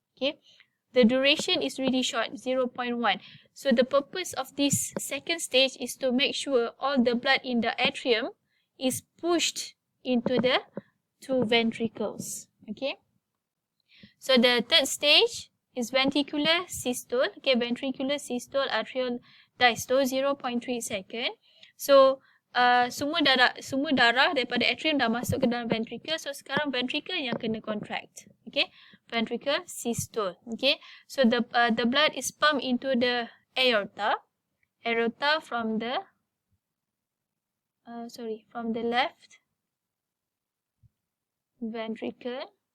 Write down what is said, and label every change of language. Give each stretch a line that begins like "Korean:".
English: Okay, the duration is really short, 0.1. So the purpose of this second stage is to make sure all the blood in the atrium is pushed into the two ventricles. Okay, so the third stage is ventricular systole. Okay, ventricular systole, atrial diastole 0.3 second.
Malay: So semua darah daripada atrium dah masuk ke dalam ventricle. So sekarang ventricle yang kena contract.
English: Okay, ventricle systole. Okay, so the blood is pumped into the aorta from the from the left ventricle.